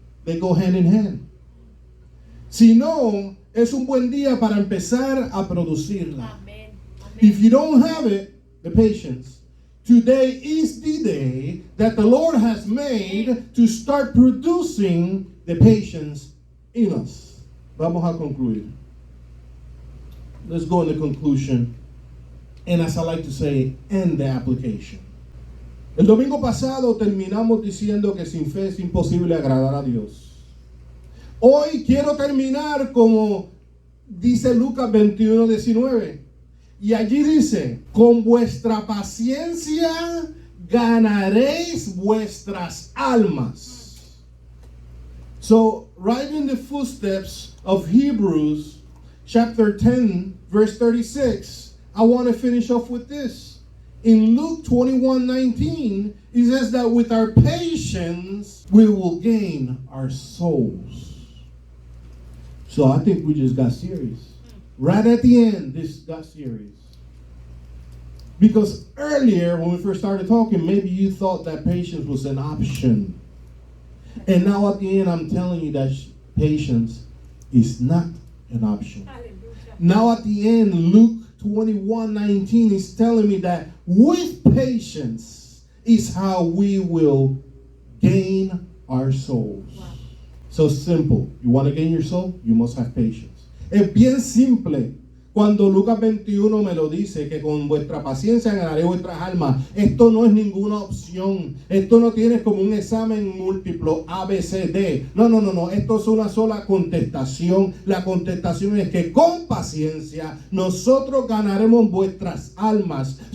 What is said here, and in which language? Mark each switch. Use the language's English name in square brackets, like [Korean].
[English] They go hand in hand. [Spanish] Si no, es un buen día para empezar a producirla. Amén. Amén. [English] If you don't have it, the patience, today is the day that the Lord has made to start producing the patience in us. [Spanish] Vamos a concluir. [English] Let's go in the conclusion. And as I like to say, end the application. [Spanish] El domingo pasado terminamos diciendo que sin fe es imposible agradar a Dios. Hoy quiero terminar como dice Lucas 21:19. Y allí dice, con vuestra paciencia ganaréis vuestras almas. [English] So, right in the footsteps of Hebrews chapter 10, verse 36, I want to finish off with this. In Luke 21:19, it says that with our patience, we will gain our souls. So I think we just got serious. Right at the end, this got serious. Because earlier, when we first started talking, maybe you thought that patience was an option. And now at the end, I'm telling you that patience is not an option. Now at the end, Luke 21:19 is telling me that with patience is how we will gain our souls. Wow. So simple. You want to gain your soul? You must have patience. [Spanish] Es bien simple. Cuando Lucas 21 me lo dice, que con vuestra paciencia ganaré vuestras almas. Esto no es ninguna opción. Esto no tiene como un examen múltiplo A, B, C, D. No. Esto es una sola contestación. La contestación es que con paciencia nosotros ganaremos vuestras almas.